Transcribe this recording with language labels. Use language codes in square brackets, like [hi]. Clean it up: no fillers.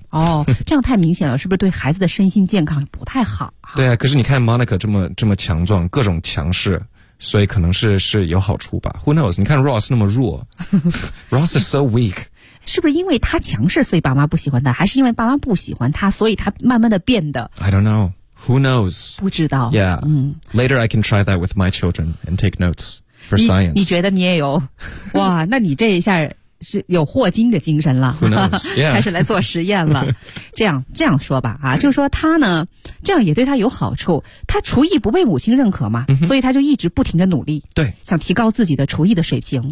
[zh] 哦，这样太明显了，是不是对孩子的身心健康不太好啊？对啊，可是你看 Monica 这么强壮，各种强势，所以可能是有好处吧。 [en] Who knows? [zh] 你看 Ross 那么弱。 [en] Ross is so weak. [zh] 是不是因为他强势所以爸妈不喜欢他，还是因为爸妈不喜欢他所以他慢慢的变得。 [en] I don't know. Who knows? [zh] 不知道。 [en] Yeah.、嗯、Later I can try that with my children and take notes for science. [zh] 你觉得你也有。哇那你这一下是有霍金的精神了。 [en] Who knows? Yeah. [zh] 开始来做实验了。这样说吧啊，就是说他呢这样也对他有好处，他厨艺不被母亲认可嘛、嗯、所以他就一直不停的努力，对，想提高自己的厨艺的水平。